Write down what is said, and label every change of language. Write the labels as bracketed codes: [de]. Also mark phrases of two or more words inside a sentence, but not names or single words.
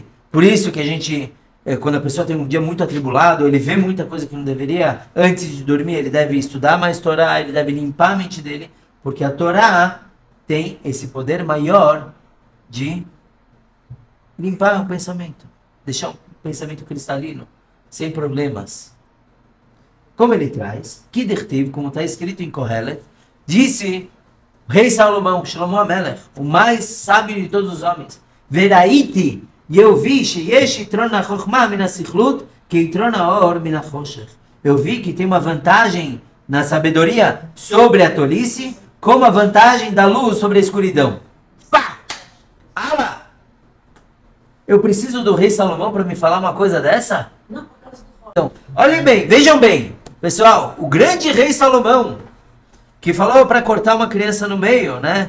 [pt] Por isso que a gente, quando a pessoa tem um dia muito atribulado, ele vê muita coisa que não deveria, antes de dormir, ele deve estudar mais Torá, ele deve limpar a mente dele, porque a Torá tem esse poder maior de limpar o pensamento, deixar o pensamento cristalino. sem problemas. Como ele traz, Kidertiv, como está escrito em Kohelet, disse o rei Salomão, Shlomo Amelech, o mais sábio de todos os homens, Veraiti, e eu vi, [he] שיש יתרון החכמה מן הסכלות que יתרון האור מן החושך. [pt] Eu vi que tem uma vantagem na sabedoria sobre a tolice, como a vantagem da luz sobre a escuridão. Pá! Ala! Eu preciso do rei Salomão para me falar uma coisa dessa? Não, por causa do rock. Então, olhem bem, vejam bem. Pessoal, o grande rei Salomão, que falou para cortar uma criança no meio, né?